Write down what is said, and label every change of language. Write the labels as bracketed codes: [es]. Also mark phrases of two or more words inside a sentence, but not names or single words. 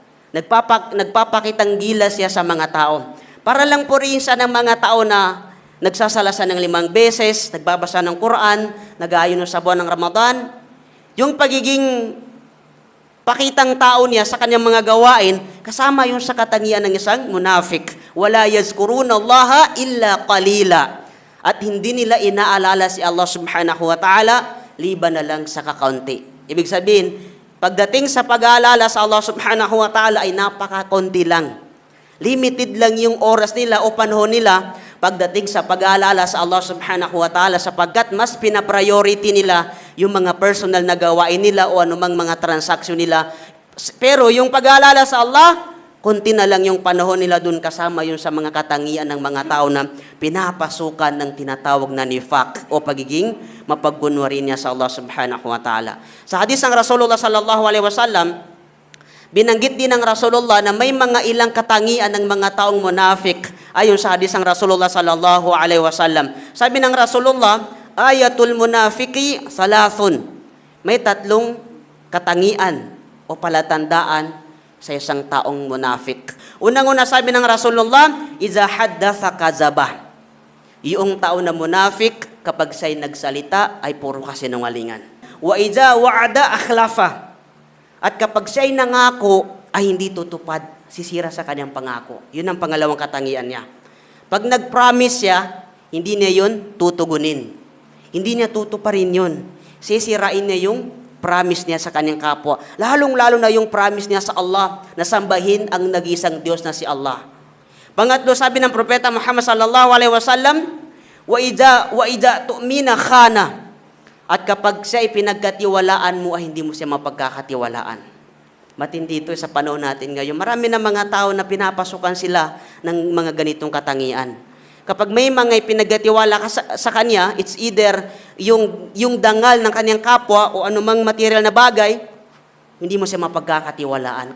[tl] Nagpapakitang gilas siya sa mga tao. Para lang purihin ng mga tao na nagsasalasan ng 5 beses, nagbabasa ng Quran, nag-aayuno sa buwan ng Ramadan. Yung pagiging pakitang tao niya sa kanyang mga gawain, kasama yung sa katangian ng isang munafik. [ar] ولا يذكرون الله إلا قليلا. [tl] At hindi nila inaalala si Allah [ar] سبحانه وتعالى, [tl] liban na lang sa kakaunti. Ibig sabihin, pagdating sa pag-aalala sa Allah [ar] سبحانه وتعالى [tl] ay napakakunti lang. Limited lang yung oras nila o panahon nila pagdating sa pag-aalala sa Allah [ar] سبحانه وتعالى [tl] sapagkat mas pinapriority nila yung mga personal na gawain nila o anumang mga transaksyon nila. Pero yung pag-aalala sa Allah, kunti na lang yung panahon nila dun kasama yung sa mga katangian ng mga tao na pinapasukan ng tinatawag na nifaq o pagiging mapagkunwari niya sa Allah [ar] سبحانه وتعالى. [tl] Sa hadis ng Rasulullah [ar] صلى الله عليه وسلم, [tl] binanggit din ng Rasulullah na may mga ilang katangian ng mga taong munafik ayon sa hadis ng Rasulullah [ar] صلى الله عليه وسلم. [tl] Sabi ng Rasulullah, [ar] آية المنافق ثلاث. [tl] May 3 katangian o palatandaan sa isang taong munafik. Unang-una sabi ng Rasulullah, [ar] إذا حدث كذب. [tl] Yung tao na munafik, kapag siya'y nagsalita, ay puro kasinungalingan. [ar] وإذا وعد أخلف. [tl] At kapag siya'y nangako, ay hindi tutupad, sisira sa kanyang pangako. Yun ang pangalawang katangian niya. Pag nag-promise siya, hindi niya yun tutugunin. Hindi niya tutuparin yun. Sisirain niya yung promise niya sa kanyang kapwa. Lalong-lalo na yung promise niya sa Allah na sambahin ang nag-isang Diyos na si Allah. Pangatlo, sabi ng Propeta Muhammad [ar] صلى الله عليه وسلم, وإذا اؤتمن خان. [tl] At kapag siya ipinagkatiwalaan mo, ay hindi mo siya mapagkakatiwalaan. Matindi ito sa panahon natin ngayon. Marami na mga tao na pinapasukan sila ng mga ganitong katangian. Kapag may mga ipinagkatiwala ka sa kanya, [en] it's either [tl] yung dangal ng kanyang kapwa o anumang material na bagay, hindi mo siya mapagkakatiwalaan.